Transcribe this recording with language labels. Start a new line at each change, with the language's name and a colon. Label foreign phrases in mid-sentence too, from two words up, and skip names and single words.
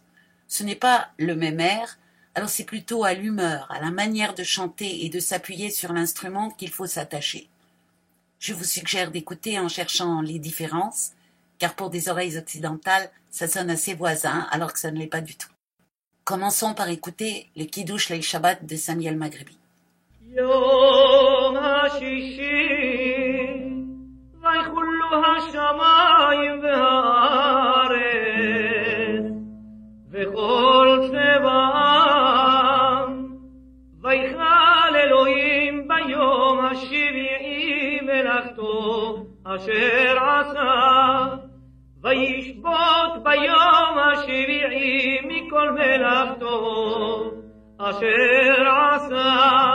French: Ce n'est pas le même air, alors c'est plutôt à l'humeur, à la manière de chanter et de s'appuyer sur l'instrument qu'il faut s'attacher. Je vous suggère d'écouter en cherchant les différences, car pour des oreilles occidentales, ça sonne assez voisin, alors que ça ne l'est pas du tout. Commençons par écouter le Kiddush Leil Shabbat de Sami El Maghribi.
Hebrew: יום השישי ויחולו השמיים והארץ וכל צבאם ויכל אלוהים ביום השביעי מלאכתו אשר עשה וישבות ביום השביעי מכל מלאכתו אשר עשה